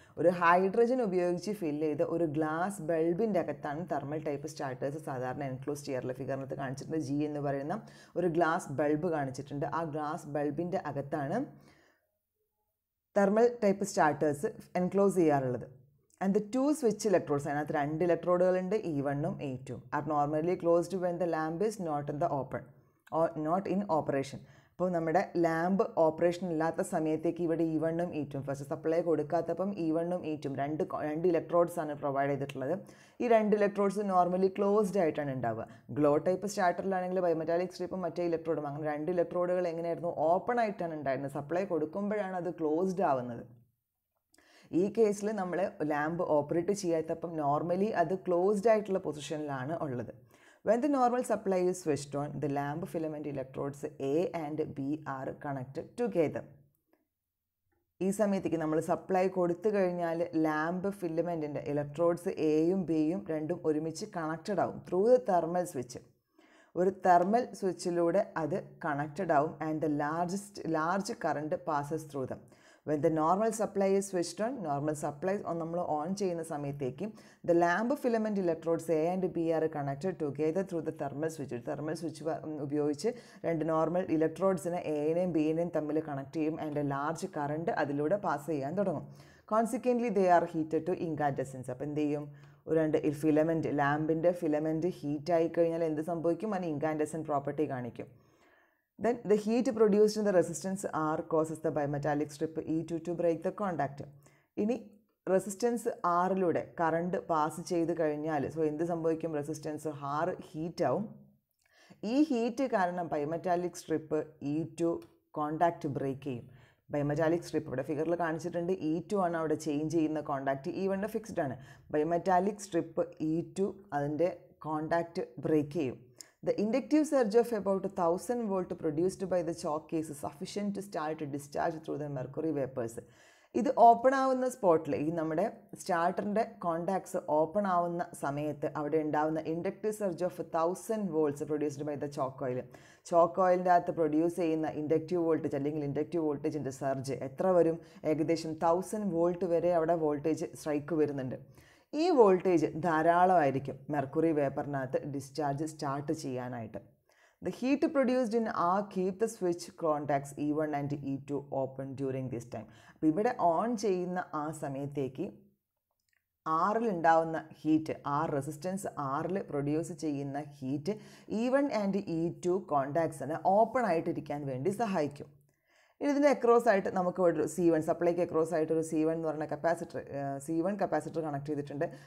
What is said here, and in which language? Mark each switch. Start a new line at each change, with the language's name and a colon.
Malayalam: ഒരു ഹൈഡ്രജൻ ഉപയോഗിച്ച് ഫില്ല് ചെയ്ത ഒരു ഗ്ലാസ് ബൾബിൻ്റെ അകത്താണ് തെർമൽ ടൈപ്പ് സ്റ്റാർട്ടേഴ്സ് സാധാരണ എൻക്ലോസ് ചെയ്യാറുള്ളത്. ഫിഗറിനകത്ത് കാണിച്ചിട്ടുണ്ട് ജി എന്ന് പറയുന്ന ഒരു ഗ്ലാസ് ബൾബ് കാണിച്ചിട്ടുണ്ട്. ആ ഗ്ലാസ് ബൾബിൻ്റെ അകത്താണ് തെർമൽ ടൈപ്പ് സ്റ്റാർട്ടേഴ്സ് എൻക്ലോസ് ചെയ്യാറുള്ളത്.
English: And the two switch electrodes,
Malayalam: അതിനകത്ത് രണ്ട് ഇലക്ട്രോഡുകളുണ്ട് E1ഉം E2ഉം,
English: are normally closed when the lamp is not in the open or not in operation.
Malayalam: അപ്പോൾ നമ്മുടെ ലാമ്പ് ഓപ്പറേഷൻ ഇല്ലാത്ത സമയത്തേക്ക് ഇവിടെ E1ഉം E2ഉം ഫസ്റ്റ് സപ്ലൈ കൊടുക്കാത്തപ്പം E1ഉം E2ഉം രണ്ട് ഇലക്ട്രോഡ്സ് ആണ് പ്രൊവൈഡ് ചെയ്തിട്ടുള്ളത്. ഈ രണ്ട് ഇലക്ട്രോഡ്സ് നോർമലി ക്ലോസ്ഡ് ആയിട്ടാണ് ഉണ്ടാവുക. ഗ്ലോ ടൈപ്പ് സ്റ്റാർട്ടറിലാണെങ്കിൽ ബൈമെറ്റാലിക് സ്ട്രിപ്പും മറ്റേ ഇലക്ട്രോഡും അങ്ങനെ രണ്ട് ഇലക്ട്രോഡുകൾ എങ്ങനെയായിരുന്നു, ഓപ്പൺ ആയിട്ടാണ് ഉണ്ടായിരുന്നത്. സപ്ലൈ കൊടുക്കുമ്പോഴാണ് അത് ക്ലോസ്ഡ് ആവുന്നത്. ഈ കേസിൽ നമ്മൾ ലാമ്പ് ഓപ്പറേറ്റ് ചെയ്യാത്തപ്പം നോർമലി അത് ക്ലോസ്ഡ് ആയിട്ടുള്ള പൊസിഷനിലാണ് ഉള്ളത്.
English: When the normal supply is switched on, the lamp filament electrodes A and B are connected together.
Malayalam: ഈ സമയത്തേക്ക് നമ്മൾ സപ്ലൈ കൊടുത്തു കഴിഞ്ഞാൽ ലാമ്പ് ഫിലമെൻറ്റിൻ്റെ ഇലക്ട്രോഡ്സ് എയും ബിയും രണ്ടും ഒരുമിച്ച് കണക്റ്റഡ് ആവും
English: Through the thermal switch.
Malayalam: ഒരു തെർമൽ സ്വിച്ചിലൂടെ അത് കണക്റ്റഡ് ആവും
English: And the large current passes through them. When the normal supply is switched on, normal supply
Malayalam: നമ്മൾ ഓൺ ചെയ്യുന്ന സമയത്തേക്ക്
English: the lamp filament electrodes A and B are connected together through the thermal switch.
Malayalam: Thermal switch ഉപയോഗിച്ച് രണ്ട് normal ഇലക്ട്രോഡ്സിനെ എനെയും ബിനെയും തമ്മിൽ connect ചെയ്യും and large current അതിലൂടെ pass ചെയ്യാൻ തുടങ്ങും.
English: Consequently, they are heated to incandescence.
Malayalam: അപ്പോൾ എന്ത് ചെയ്യും, രണ്ട് ഫിലമെൻറ്റ് ലാമ്പിൻ്റെ ഫിലമെൻറ്റ് ഹീറ്റായി കഴിഞ്ഞാൽ എന്ത് സംഭവിക്കും, അതിന് ഇൻകാൻഡസൻറ്റ് പ്രോപ്പർട്ടി കാണിക്കും.
English: Then the heat produced in the resistance R causes the bimetallic strip E2 to break the contact.
Malayalam: ഇനി റെസിസ്റ്റൻസ് ആറിലൂടെ കറണ്ട് പാസ് ചെയ്ത് കഴിഞ്ഞാൽ എന്ത് സംഭവിക്കും, റെസിസ്റ്റൻസ് R ഹീറ്റ് ആവും. ഈ ഹീറ്റ് കാരണം bimetallic strip E2 contact break ചെയ്യും. ബൈമെറ്റാലിക് സ്ട്രിപ്പ് ഇവിടെ ഫിഗറിൽ കാണിച്ചിട്ടുണ്ട്, E2 ആണ് അവിടെ ചേഞ്ച് ചെയ്യുന്ന കോണ്ടാക്റ്റ്, E1 ഫിക്സ്ഡ് ആണ്. ബൈമെറ്റാലിക് സ്ട്രിപ്പ് E2 അതിൻ്റെ കോണ്ടാക്റ്റ് ബ്രേക്ക് ചെയ്യും.
English: The inductive surge of about 1000 volt produced by the chalk is sufficient to start a discharge through the mercury vapors.
Malayalam: ഇത് ഓപ്പൺ ആവുന്ന സ്പോട്ടിൽ ഈ നമ്മുടെ സ്റ്റാർട്ടറിൻ്റെ കോണ്ടാക്ട്സ് ഓപ്പൺ ആവുന്ന സമയത്ത് അവിടെ ഉണ്ടാവുന്ന
English: Inductive surge of 1000 volts produced by the choke oil.
Malayalam: Chalk ഓയിലിൻ്റെ അകത്ത് പ്രൊഡ്യൂസ് ചെയ്യുന്ന ഇൻഡക്റ്റീവ് വോൾട്ടേജ് അല്ലെങ്കിൽ ഇൻഡക്റ്റീവ് വോൾട്ടേജിൻ്റെ സർജ് എത്ര വരും, ഏകദേശം 1000 വോൾട്ട് വരെ അവിടെ വോൾട്ടേജ് സ്ട്രൈക്ക് വരുന്നുണ്ട്. ഈ വോൾട്ടേജ് ധാരാളമായിരിക്കും മെർക്കുറി വേപ്പറിനകത്ത് ഡിസ്ചാർജ് സ്റ്റാർട്ട് ചെയ്യാനായിട്ട്.
English: The heat produced in R keep the switch contacts E1 and E2 open during this time.
Malayalam: അപ്പോൾ ഇവിടെ ഓൺ ചെയ്യുന്ന ആ സമയത്തേക്ക് ആറിൽ ഉണ്ടാവുന്ന ഹീറ്റ്, റെസിസ്റ്റൻസ് ആറിൽ പ്രൊഡ്യൂസ് ചെയ്യുന്ന heat E1 and E2 കോണ്ടാക്ട്സിന് open ആയിട്ടിരിക്കാൻ വേണ്ടി സഹായിക്കും. ഇതിൻ്റെ അക്രോസ് ആയിട്ട് നമുക്ക് ഒരു C1 സപ്ലൈക്ക് അക്രോസ് ആയിട്ട് ഒരു C1 എന്ന് പറഞ്ഞ C1 കപ്പാസിറ്റർ കണക്ട് ചെയ്തിട്ടുണ്ട്.